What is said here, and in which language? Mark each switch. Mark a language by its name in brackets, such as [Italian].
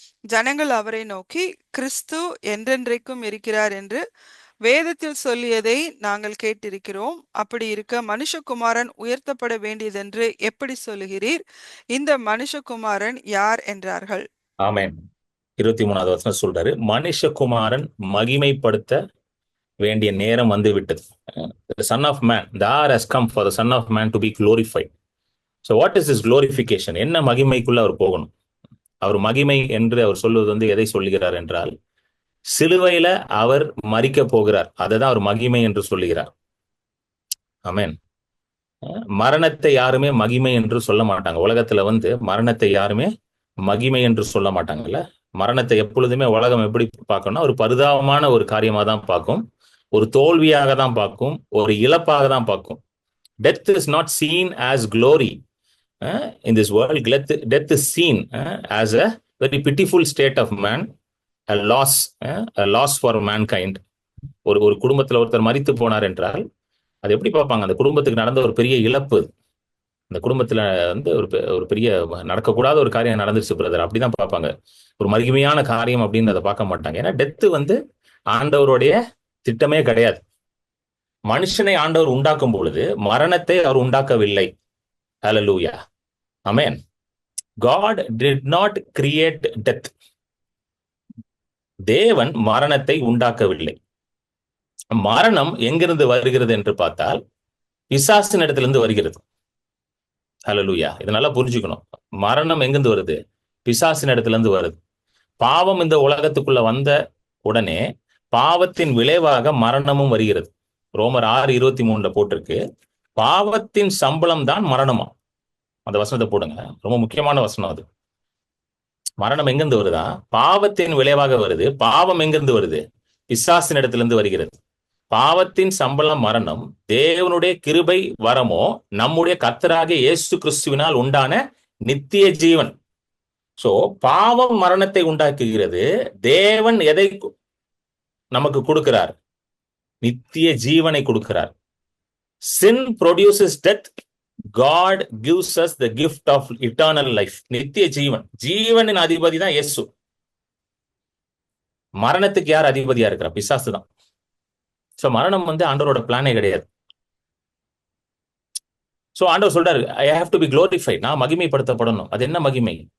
[Tamil] ஜனங்கள் அவரை நோக்கி, கிறிஸ்து என்றென்றைக்கும் இருக்கிறார் என்று வேதத்தில் சொல்லியதை நாங்கள் கேட்டிருக்கிறோம். அப்படி இருக்க மனுஷகுமாரன் உயர்த்தப்பட வேண்டியதென்று எப்படி சொல்லுகிறீர்? இந்த மனுஷகுமாரன் யார் என்றார்கள். ஆமென். 23வது வசனம் சொல்றாரு, மனுஷகுமாரன் மகிமைப்படுத்த வேண்டிய நேரம் வந்து விட்டது. [English] The son of man, the hour has come for the son of man to be glorified. So what is this glorification? [Tamil] என்ன மகிமைக்குள்ள அவர் போகணும்? அவர் மகிமை என்று அவர் சொல்லுவது வந்து எதை சொல்லுகிறார் என்றால், சிலுவையில அவர் மரிக்க போகிறார். அதுதான் அவர் மகிமை என்று சொல்லுகிறார். ஆமென். மரணத்தை யாருமே மகிமை என்று சொல்ல மாட்டாங்க. உலகத்துல வந்து மரணத்தை யாருமே மகிமை என்று சொல்ல மாட்டாங்கல்ல. மரணத்தை எப்பொழுதுமே உலகம் எப்படி பார்க்கணும்னா ஒரு பரிதாபமான ஒரு காரியமா தான் பார்க்கும், ஒரு தோல்வியாக தான் பார்க்கும், ஒரு இழப்பாக தான் பார்க்கும். [English] Death is not seen as glory in this world. Death is seen as a very pitiful state of man, a loss for mankind. [Tamil] ஒரு குடும்பத்துல ஒருத்தர் மரித்து போனார் என்றால் அது எப்படி பார்ப்பாங்க? அந்த குடும்பத்துக்கு நடந்த ஒரு பெரிய இழப்பு, அந்த குடும்பத்துல வந்து ஒரு பெரிய நடக்கக்கூடாத ஒரு காரியம் நடந்துருச்சு பிரதர், அப்படிதான் பார்ப்பாங்க. ஒரு மகிமையான காரியம் அப்படின்னு அதை பார்க்க மாட்டாங்க. ஏன்னா டெத்து வந்து ஆண்டவருடைய திட்டமே கிடையாது. மனுஷனை ஆண்டவர் உண்டாக்கும் பொழுது மரணத்தை அவர் உண்டாக்கவில்லை. ஹல்லேலூயா, ஆமென். [English] God did not create death. [Tamil] தேவன் மரணத்தை உண்டாக்கவில்லை. மரணம் எங்கிருந்து வருகிறது என்று பார்த்தால் பிசாசின் இடத்திலிருந்து வருகிறது. ஹல்லேலூயா, இது நல்லா புரிஞ்சுக்கணும். மரணம் எங்கிருந்து வருது? பிசாசின் இடத்திலிருந்து வருது. பாவம் இந்த உலகத்துக்குள்ள வந்த உடனே பாவத்தின் விளைவாக மரணமும் வருகிறது. ரோமர் 6:23 போட்டிருக்கு, பாவத்தின் சம்பளம் தான் மரணமா. அந்த வசனத்தை போடுங்க, ரொம்ப முக்கியமான வசனம் அது. மரணம் எங்கிருந்து வருதா? பாவத்தின் விளைவாக வருது. பாவம் எங்கிருந்து வருது? பிசாசின் இடத்திலிருந்து வருகிறது. பாவத்தின் சம்பளம் மரணம், தேவனுடைய கிருபை வரமோ நம்முடைய கர்த்தராகிய இயேசு கிறிஸ்துவினால் உண்டான நித்திய ஜீவன். சோ பாவம் மரணத்தை உண்டாக்குகிறது. தேவன் எதை நமக்கு கொடுக்கிறார்? நித்திய ஜீவனை கொடுக்கிறார். [English] Sin produces death. God gives us the gift of eternal life. [Tamil] நித்திய ஜீவன், ஜீவனின் அதிபதி தான் இயேசு. மரணத்துக்கு யார் அதிபதியா இருக்கிறா? பிசாசு தான். சோ மரணம் வந்து ஆண்டவரோட பிளானே கிடையாது. சோ ஆண்டவர் சொல்றாரு, [English] I have to be glorified. [Tamil] நான் மகிமைப்படுத்தப்படணும். அது என்ன மகிமை?